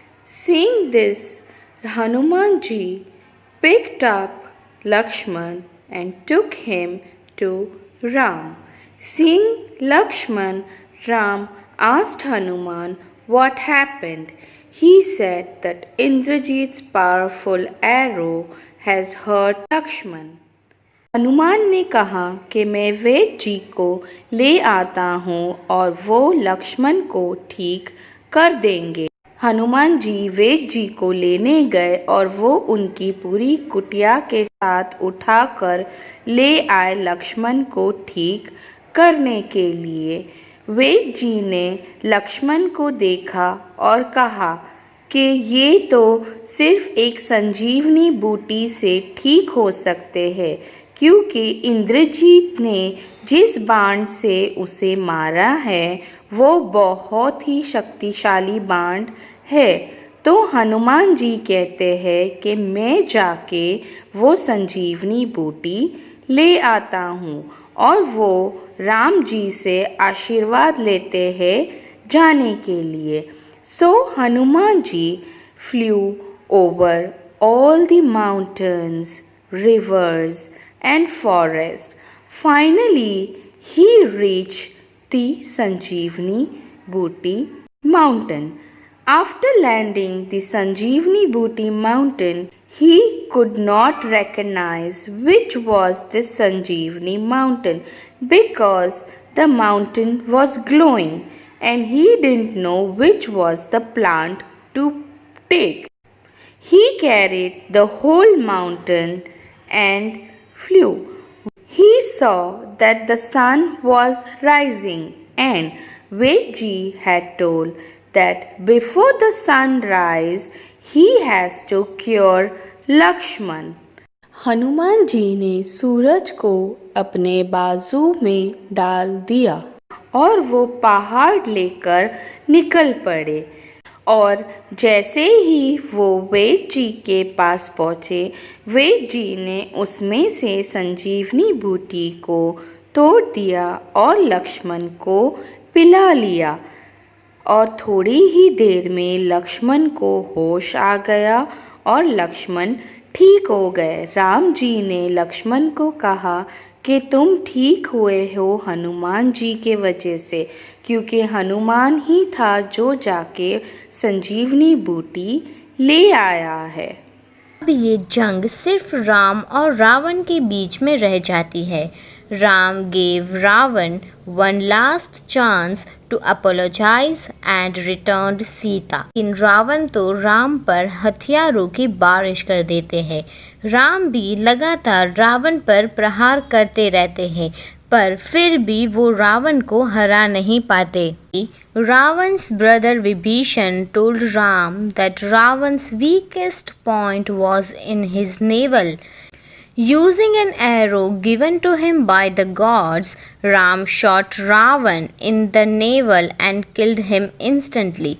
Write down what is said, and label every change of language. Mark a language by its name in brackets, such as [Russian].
[English] Seeing this, Hanumanji picked up Lakshman and took him to Ram. Seeing Lakshman, Ram asked Hanuman what happened. He said that Indrajit's powerful arrow has hurt Lakshman. [Hindi] Hanuman ने कहा कि मैं वेद जी को ले आता हूँ और वो लक्ष्मण को ठीक कर देंगे। हनुमान जी वेद जी को लेने गए और वो उनकी पूरी कुटिया के साथ उठाकर ले आए लक्ष्मण को ठीक करने के लिए। वेद जी ने लक्ष्मण को देखा और कहा कि ये तो सिर्फ एक संजीवनी बूटी से ठीक हो सकते हैं, क्योंकि इंद्रजीत ने जिस बाण से उसे मारा है वो बहुत ही शक्तिशाली बाण है। तो हनुमान जी कहते हैं कि मैं जाके वो संजीवनी बूटी ले आता हूँ और वो राम जी से आशीर्वाद लेते हैं जाने के लिए। [English] So Hanuman ji flew over all the mountains, rivers and forests. Finally, he reached the Sanjeevani Booty mountain. After landing the Sanjeevani Booty mountain, he could not recognize which was the Sanjeevani mountain because the mountain was glowing and he didn't know which was the plant to take. He carried the whole mountain and flew. He saw that the sun was rising, and Vedji had told that before the sun rise, he has to cure Lakshman. [Hindi] Hanuman ji ने सूरज को अपने बाजू में डाल दिया और वो पहाड़ लेकर निकल पड़े। और जैसे ही वो वेद जी के पास पहुँचे, वेद जी ने उसमें से संजीवनी बूटी को तोड़ दिया और लक्ष्मण को पिला लिया। और थोड़ी ही देर में लक्ष्मण को होश आ गया और लक्ष्मण ठीक हो गए। राम जी ने लक्ष्मण को कहा कि तुम ठीक हुए हो हनुमान जी के वजह से, क्योंकि हनुमान ही था जो जाके संजीवनी बूटी ले आया है। अब ये जंग सिर्फ राम और रावण के बीच में रह जाती है। [English] Ram gave Ravan one last chance to apologize and returned Sita. [Hindi] इन रावण तो राम पर हथियारों की बारिश कर देते हैं। राम भी लगातार रावण पर प्रहार करते रहते हैं, पर फिर भी वो रावण को हरा नहीं पाते। [English] Ravan's brother Vibhishan told Ram that Ravan's weakest point was in his navel. Using an arrow given to him by the gods, Ram shot Ravan in the navel and killed him instantly.